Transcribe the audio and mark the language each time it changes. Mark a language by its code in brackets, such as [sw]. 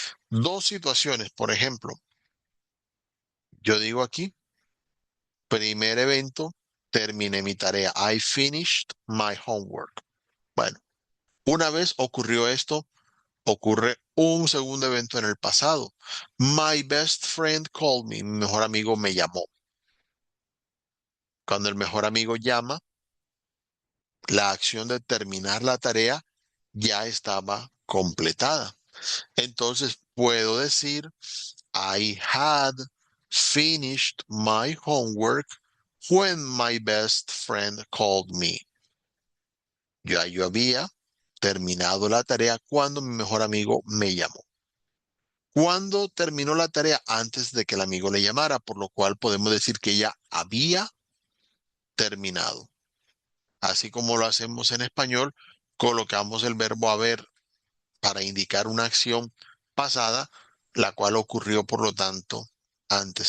[es] Dos situaciones, por ejemplo, yo digo aquí, primer evento, terminé mi tarea. [en] I finished my homework. [es] Bueno, una vez ocurrió esto, ocurre un segundo evento en el pasado. [en] My best friend called me. [es] Mi mejor amigo me llamó. Cuando el mejor amigo llama, la acción de terminar la tarea ya estaba completada. Entonces puedo decir, [en] I had finished my homework when my best friend called me. [es] Yo había terminado la tarea cuando mi mejor amigo me llamó. Cuando terminó la tarea antes de que el amigo le llamara, por lo cual podemos decir que ya había terminado. Así como lo hacemos en español, colocamos el verbo haber para indicar una acción pasada, la cual ocurrió, por lo tanto, antes.